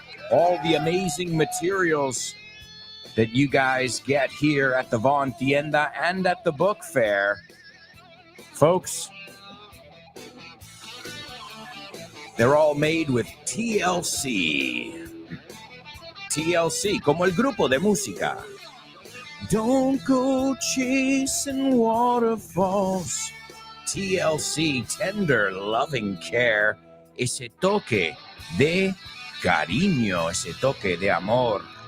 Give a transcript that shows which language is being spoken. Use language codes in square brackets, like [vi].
[en] All the amazing materials that you guys get here at the Vaughn Tienda and at the book fair. Folks, they're all made with TLC. [es] TLC, como el grupo de música. [en] Don't go chasing waterfalls. TLC, tender, loving care. [es] Ese toque de cariño, ese toque de amor.